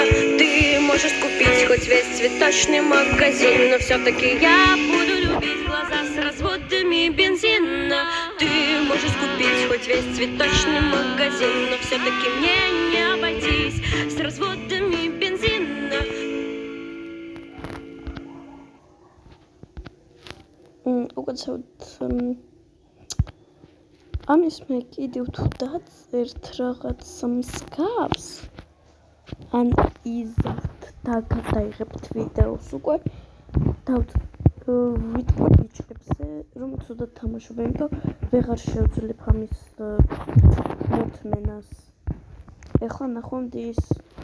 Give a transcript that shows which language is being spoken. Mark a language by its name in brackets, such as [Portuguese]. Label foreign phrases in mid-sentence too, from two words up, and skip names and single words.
[Russian] Ты можешь купить хоть весь цветочный магазин, но все-таки я буду любить глаза с разводами бензина. Ты можешь купить хоть весь цветочный магазин, но все-таки мне не обойтись с разводами бензина. [Georgian] უკაცრავად ამის მე კიდევ თუ დაწერთ რაღაც მსგავს ან იზავთ და გადაიღებთ ვიდეოს უკვე ვიტყვი ბიჭებზე რომ ცუდად თამაშობენ და ვეღარ შევძლებ ამის მოთმენას ეხლა ნახვამდის